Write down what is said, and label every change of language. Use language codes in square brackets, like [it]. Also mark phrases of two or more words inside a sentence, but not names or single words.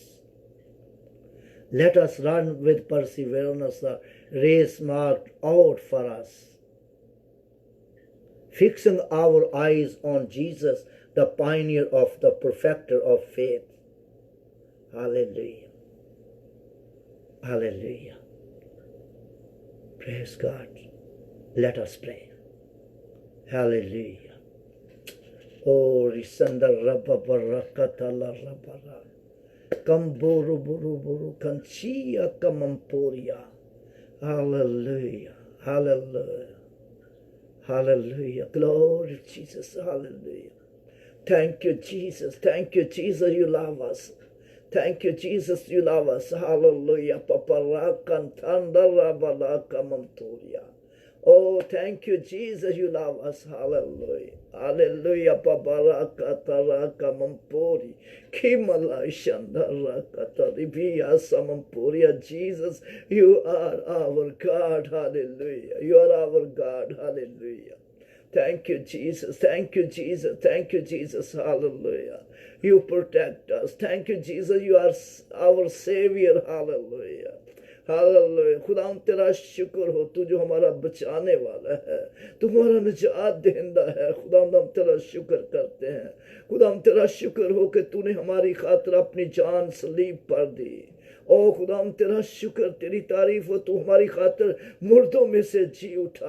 [en] Let us run with perseverance the race marked out for us, fixing our eyes on Jesus, the pioneer of the perfecter of faith. Hallelujah. Hallelujah. Praise God. Let us pray. Hallelujah. Oh, Risanda Rabba Barakatala Rabara. Kamburu Buru Buru Kanchia Kamampuria. Hallelujah. Hallelujah. Hallelujah. Glory to Jesus. Hallelujah. Thank you, Jesus. Thank you, Jesus. You love us. Thank you, Jesus. You love us. Hallelujah. Paparakantandarabalakamanturia. Oh, thank you, Jesus. You love us. Hallelujah. Hallelujah. Paparakatarakamampuria. Kimala Shandarakataribiya Samampuria. Jesus, you are our God. Hallelujah. You are our God. Hallelujah. Thank you, Jesus. Thank you, Jesus. Thank you, Jesus. Hallelujah. You protect us. Thank you, Jesus. You are our Savior. Hallelujah. हालेलुया। [ur] خدا تیرا شکر ہو، تو جو ہمارا بچانے والا ہے، تو ہمارا نجات دیندا ہے. خدا ہم تیرا شکر کرتے ہیں۔ خدا ہم تیرا شکر ہو کہ تو نے ہماری خاطر اپنی جان صلیب پر دی. او خدا ہم تیرا شکر، تیری تعریف ہو، تو ہماری خاطر مردوں میں سے جی اٹھا.